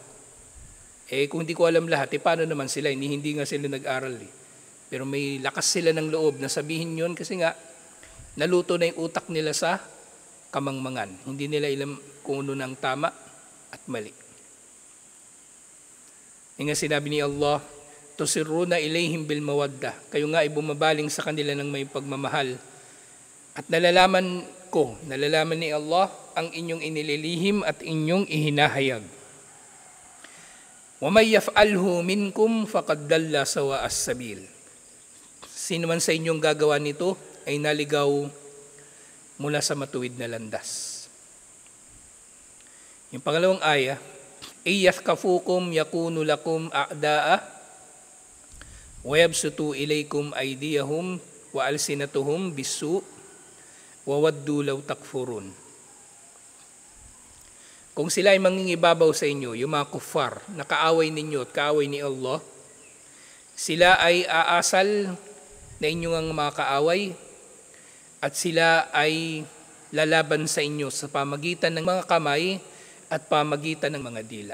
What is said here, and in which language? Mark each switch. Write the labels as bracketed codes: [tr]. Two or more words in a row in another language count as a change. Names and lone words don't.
[tl] Kung hindi ko alam lahat, paano naman sila? Hindi nga sila nag-aral. Pero may lakas sila ng loob na sabihin yun kasi nga, naluto na yung utak nila sa kamangmangan. Hindi nila alam kung ano nang tama at mali. Yung nga sinabi ni Allah, [ar] تسرون إليهم بالمودة. [tl] Kayo nga ay bumabaling sa kanila ng may pagmamahal. At nalalaman ni Allah ang inyong inililihim at inyong ihinahayag. [ar] وَمَنْ يَفْعَلْهُ مِنْكُمْ فَقَدْ دَلَّ سَوَاءَ السَّبِيلِ. [tl] Sino man sa inyong gagawa nito ay naligaw mula sa matuwid na landas. Yung pangalawang aya, [ar] إِيَثْكَفُوكُمْ يَكُونُ لَكُمْ أَعْدَاءَ وَيَبْسُطُوا إِلَيْكُمْ أَيْدِيَهُمْ وَأَلْسِنَتُهُمْ بِالسُّوءِ وَوَدُّوا لَوْ تَكْفُرُونَ. [tl] Kung sila ay mangingibabaw sa inyo, yung mga kuffar, na kaaway ninyo at kaaway ni Allah, sila ay aasal na inyong ang mga kaaway at sila ay lalaban sa inyo sa pamagitan ng mga kamay at pamagitan ng mga dila.